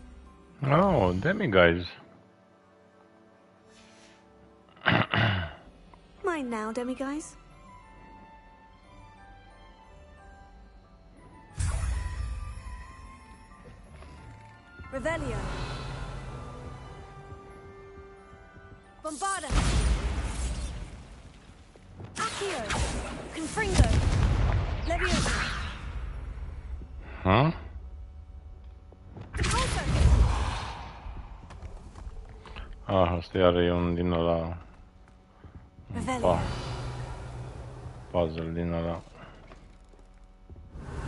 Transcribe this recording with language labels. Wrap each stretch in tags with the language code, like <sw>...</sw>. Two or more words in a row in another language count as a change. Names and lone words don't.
<en>Oh, demiguise. Mine now, demiguise. Revelio. Bombarda. Accio. Confringo. Leviosa.</en> <ro>Huh? Asta iar e un din ăla... Puzzle din ăla.</ro>